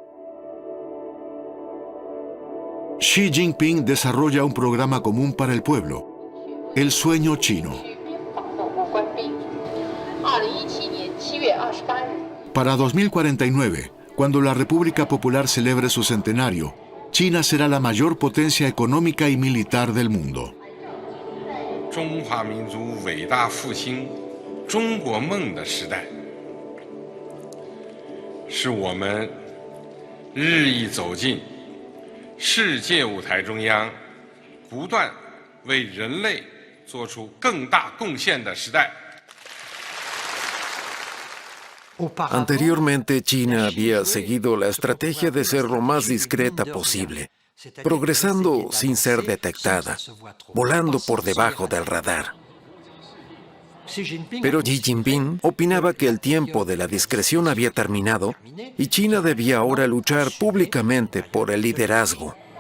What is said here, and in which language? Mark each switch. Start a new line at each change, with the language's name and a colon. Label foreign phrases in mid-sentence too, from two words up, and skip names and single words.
Spanish: Xi Jinping desarrolla un programa común para el pueblo, el sueño chino. Para 2049, cuando la República Popular celebre su centenario, China será la mayor potencia económica y militar del mundo.
Chinese: 中国梦的时代，是我们日益走进世界舞台中央，不断为人类做出更大贡献的时代。
Spanish: Anteriormente, China había seguido la estrategia de ser lo más discreta posible, progresando sin ser detectada, volando por debajo del radar. Pero Xi Jinping opinaba que el tiempo de la discreción había terminado y China debía ahora luchar públicamente por el liderazgo.